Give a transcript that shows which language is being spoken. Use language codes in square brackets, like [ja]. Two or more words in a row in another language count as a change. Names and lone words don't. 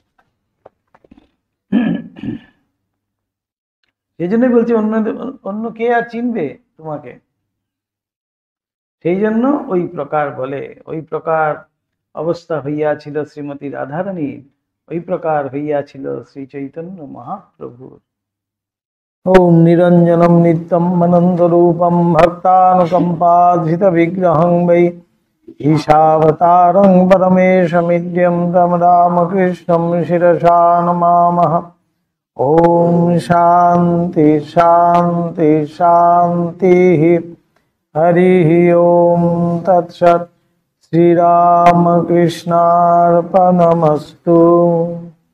[bn] সেই জন্যই বলছি অন্য কে আর চিনবে তোমাকে, সেই জন্য ওই প্রকার বলে, ওই প্রকার অবস্থা হইয়াছিল শ্রীমতী রাধারানীর, ওই প্রকার হইয়াছিল শ্রী চৈতন্য মহাপ্রভুর। [sa] ওম নিরঞ্জনম নিত্যম আনন্দ রূপম ভক্তানুকম্পাধৃত বিগ্রহং বৈ ঈশাবতারং পরমেশমিদ্যম তম রামকৃষ্ণম শিরসা নমামঃ। ओम शांति शांति शांति। हरि ओम तत्सत्। श्री राम कृष्णार्पणमस्तु।